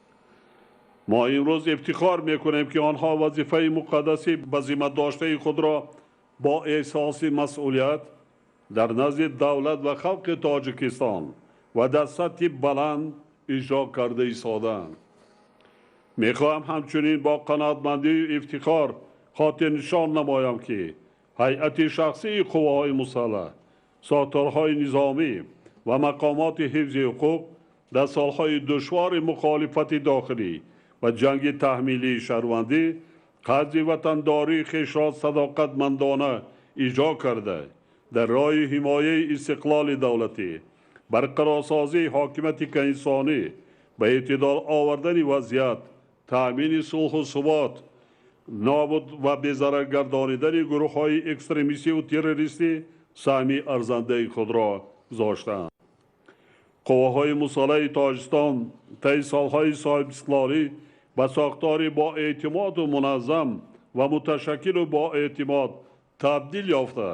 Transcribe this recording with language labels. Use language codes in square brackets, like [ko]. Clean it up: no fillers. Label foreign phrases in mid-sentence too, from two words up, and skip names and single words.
[tg] Мо имрӯз ифтихор мекунем ки онҳо вазифаи муқаддаси ба зимма доштаи худро бо эҳсоси масъулият дар назди давлат ва халқи Тоҷикистон ва дар сатҳи баланд иҷро карда истоданд. Мехоҳам ҳамчунин бо қаноатмандӣ ва ифтихор хотирнишон намоям ки ҳайати шахсии қувваҳои мусаллаҳ, сохторҳои низомӣ ва мақомоти ҳифзи ҳуқуқ дар солҳои душвори мухолифати дохилӣ ва ҷанги таҳмилии шаҳрвандӣ қади ватандории хешро садоқатмандона иҷро карда дар роҳи ҳимояи истиқлоли давлатӣ, барқарорсозии ҳокимияти инсонӣ, ба эътидол овардани вазъият, таъмини сулҳу субот, нобуд ва безарар гардонидани гурӯҳҳои экстремистӣ ва террористӣ саҳми арзандаи худро гузоштанд. Қувваҳои мусаллаҳи Тоҷикистон тайи солҳои соҳибистиқлолӣ ба сохтори боэътимод ва муназзам ва муташаккил ва боэътимод табдил ёфта.